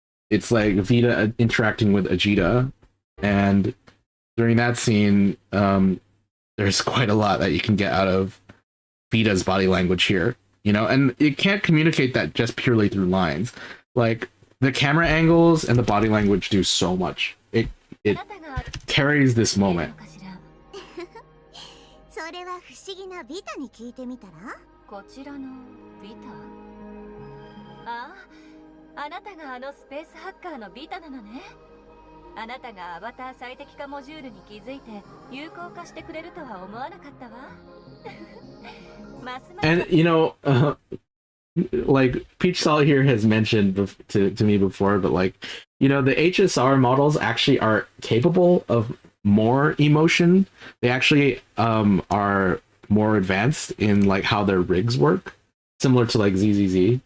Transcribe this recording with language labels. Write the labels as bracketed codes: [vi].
[en] It's like Vita interacting with Ajita, and during that scene, there's quite a lot that you can get out of Vita's body language here, you know, and it can't communicate that just purely through lines. Like the camera angles and the body language do so much. It carries this moment. [ja] れは不思議なビタに聞いてみたら？こちらのビタ？ああ、あなたがあのスペースハッカーのビタなのね。あなたがアバター最適化モジュールに気づいて有効化してくれるとは思わなかったわ。 [en] And you know, like Peach Salt here has mentioned to me before, but like, you know, the HSR models actually are capable of more emotion. They actually are more advanced in like how their rigs work, similar to like ZZZ.